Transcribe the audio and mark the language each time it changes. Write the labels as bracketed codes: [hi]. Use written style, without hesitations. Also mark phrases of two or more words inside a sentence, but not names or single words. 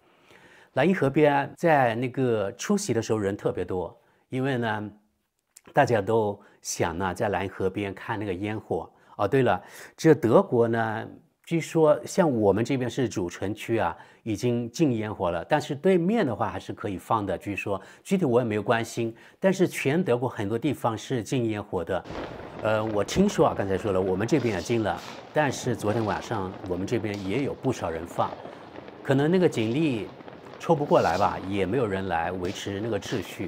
[zh] 萊茵河邊在那個除夕的時候人特別多，因為呢，大家都想呢在萊茵河邊看那個煙火。哦，對了，這德國呢，據說像我們這邊是主城區啊，已經禁煙火了，但是對面的話還是可以放的。據說具體我也沒有關心，但是全德國很多地方是禁煙火的。我聽說啊，剛才說了，我們這邊也禁了，但是昨天晚上我們這邊也有不少人放，可能那個警力抽不過來吧，也沒有人來維持那個秩序。